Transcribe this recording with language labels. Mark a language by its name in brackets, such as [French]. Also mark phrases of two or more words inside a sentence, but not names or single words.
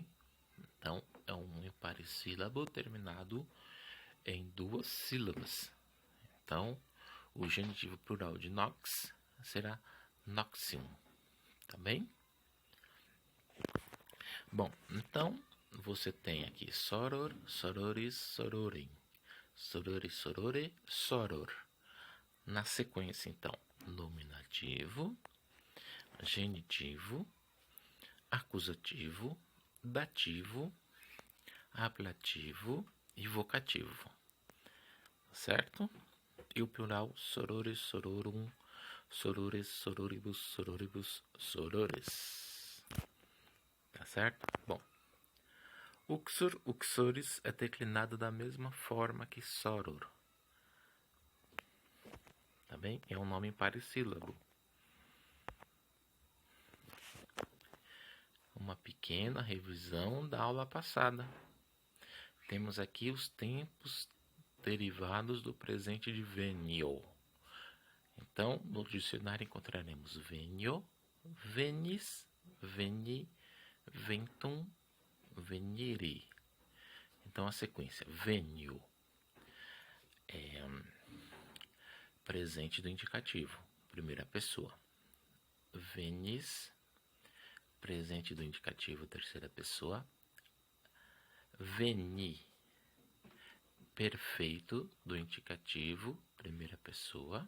[Portuguese] Então, é um emparsílabo terminado em duas sílabas. Então, o genitivo plural de nox será noxium. Tá bem? Bom, então você tem aqui [Latin] soror, sororis, sororem, sororis, sorore, soror. [Portuguese] Na sequência, então, nominativo, genitivo, acusativo, dativo, ablativo e vocativo. Certo? E o plural [Latin] sorores, sororum, sorores, sororibus, sororibus, sorores. [Portuguese] Tá certo? Bom, [Latin] uxor, uxoris [Portuguese] é declinado da mesma forma que soror. Tá bem? É um nome parissílabo. Uma pequena revisão da aula passada. Temos aqui os tempos derivados do presente de venio. Então, no dicionário encontraremos [Latin] venio, venis, veni, ventum, venire. [Portuguese] Então, a sequência venio é presente do indicativo, primeira pessoa. Venis, presente do indicativo, terceira pessoa. Veni, perfeito do indicativo, primeira pessoa.